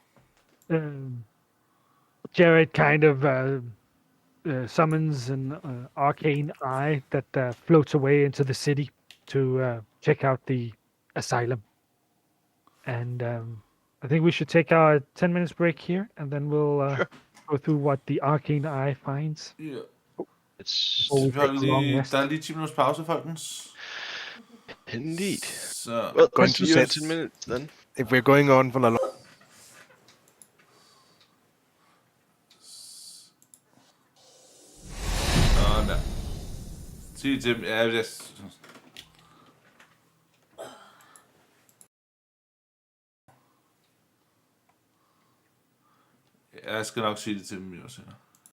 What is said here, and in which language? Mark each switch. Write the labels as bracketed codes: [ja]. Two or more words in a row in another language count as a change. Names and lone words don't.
[en] Jared kind of summons an arcane eye that floats away into the city to check out the asylum. And I think we should take our 10 minutes break here, and then we'll Sure. go through what the arcane eye finds. [da] Ja. [en] It's Before we [da] Vi holder [en] take a long [da] lige, [en] rest. [da] der er lige 10 minutters pause, folkens. [en] indeed. [da] Så [en] Well, Going see to you in set- 10 minutes then. If we're going on for a long. [da] sådan der. Sig til dem. Ja, jeg skal nok sige det til dem, jo senere.